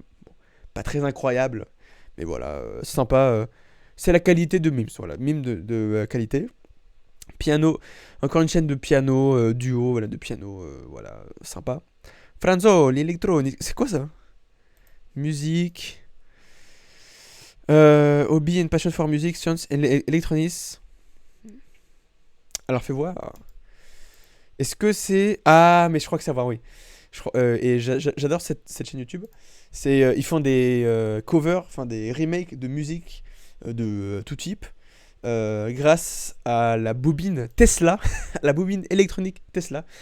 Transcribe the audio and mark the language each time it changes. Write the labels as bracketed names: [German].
[French] Bon, pas très incroyable, mais voilà, c'est sympa. C'est la qualité de memes, voilà, meme de qualité. Piano, encore une chaîne de piano, duo, voilà, de piano, voilà, sympa. Franzo, l'électronique, c'est quoi ça? Musique. [English] Hobby and passion for music, science and electronics. [French] Alors fais voir. Est-ce que c'est. Ah, mais je crois que ça va, oui. Et j'adore cette chaîne YouTube. Ils font des covers, enfin des remakes de musique de tout type. Grâce à la bobine Tesla, la bobine électronique Tesla.